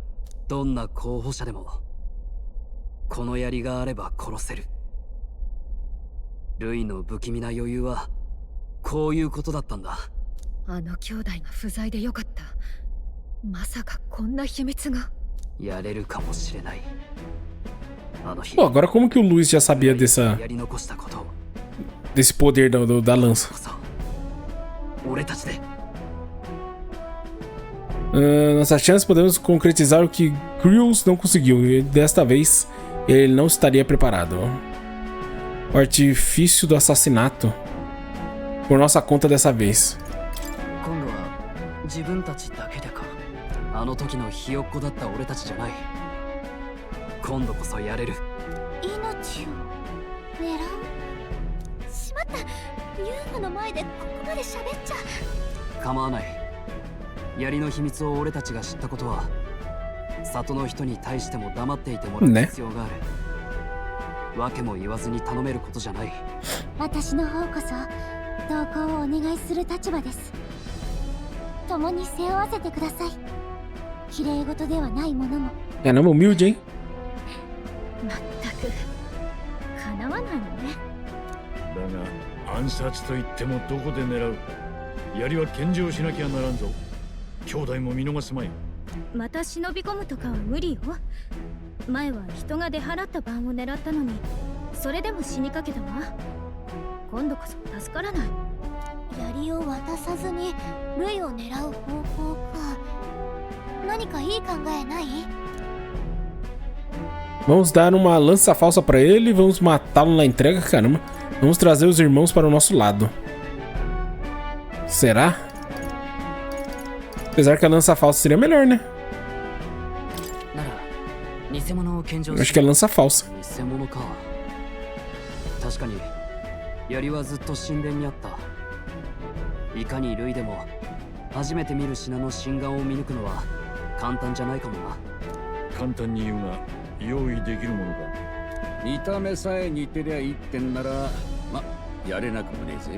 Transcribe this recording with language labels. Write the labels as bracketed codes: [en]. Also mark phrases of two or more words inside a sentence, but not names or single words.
[ja] どんな候補者でもこの槍があれば殺せる。ルイの不気味な余裕はこういうことだったんだ。あの兄弟が不在でよかった。まさかこんな秘密が。やれるかもしれない。あの日。 [pt] Pô, agora como que o Luiz já sabia [ja] やり残したこと。 [pt] desse poder da lança? [ja] 俺たちで。 [pt] Nossa chance, podemos concretizar o que Krulls não conseguiu. E desta vez, ele não estaria preparado. O artifício do assassinato. Por nossa conta dessa vez. [ja] 今度は自分たちだけでか。あの時のひよっこだった俺たちじゃない。今度こそやれる。命を狙う。しまった、ユーマの前でここまで喋っちゃ。構わない。槍の秘密を俺たちが知ったことは里の人に対しても黙っていてもらう必要がある。訳も言わずに頼めることじゃない。私の方こそ同行をお願いする立場です。共に背負わせてください。綺麗事ではないものも。 [pt] Caramba, humilde, hein? [ja] まったく叶わないのね。だが暗殺といってもどこで狙う？槍は献上しなきゃならんぞ。兄弟も見逃すまい。また忍び込むとかは無理よ。前は人が出払った番を狙ったのにそれでも死にかけたわ。今度こそ助からない。槍を渡さずにルイを狙う方法か。何かいい考えない？ [pt] Vamos dar uma lança falsa pra ele e vamos matá-lo na entrega. Caramba, vamos trazer os irmãos para o nosso lado. Será? Apesar que a lança falsa seria melhor, né? Eu acho que é lança falsa. [ja] 偽物か。確かに槍はずっと神殿にあった。いかにルイでも初めて見る品の真贋を見抜くのは簡単じゃないかもな。簡単に言うが用意できるものか。見た目さえ似てりゃいいってんならま、やれなくもねえぜ。